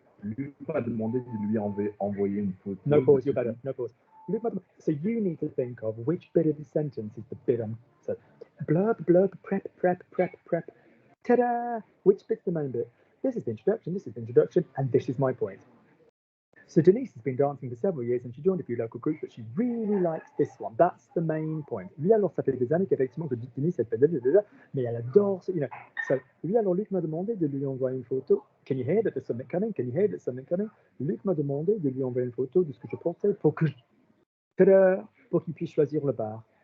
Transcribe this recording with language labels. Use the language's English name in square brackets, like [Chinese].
[French] Luc m'a demandé de lui envoyer une photo. [English] No pause, you're better. No pause. So you need to think of which bit of the sentence is the bit so blurb, prep. Ta-da! Which bit's the main bit? This is the introduction, and this is my point. So Denise has been dancing for several years and she joined a few local groups, but she really likes this one. That's the main point. [French] Lui, alors, ça fait des années qu'effectivement, que Denise, elle fait mais elle adore, So, lui, alors, Luc m'a demandé de lui envoyer une photo. [English] Can you hear that there's something coming? Can you hear that there's something coming? [French] Luc m'a demandé de lui envoyer une photo de ce que je portais pour qu'il puisse choisir le bar.